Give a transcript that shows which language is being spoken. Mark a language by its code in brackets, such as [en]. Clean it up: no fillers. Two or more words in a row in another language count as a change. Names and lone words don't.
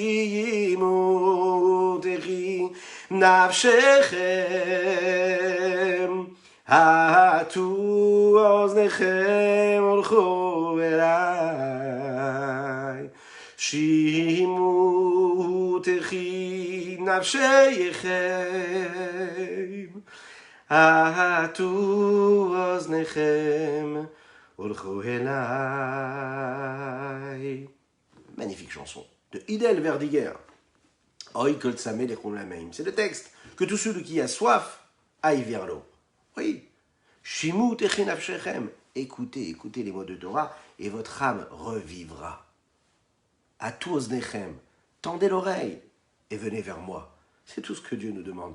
[he] שימו תחי נפשכם, הטו אוזניכם הלכו אליי. שימו תחי נפשכם, הטו אוזניכם הלכו אליי. [fr] Magnifique chanson de Hidel Verdiger. [he] הוי כל צמא לכו למים. [fr] C'est le texte. Que tout celui qui a soif aille vers l'eau. Oui. [he] שמעו ותחי נפשכם. [fr] Écoutez les mots de Torah et votre âme revivra. [he] הטו אזנכם. [fr] Tendez l'oreille et venez vers moi. C'est tout ce que Dieu nous demande.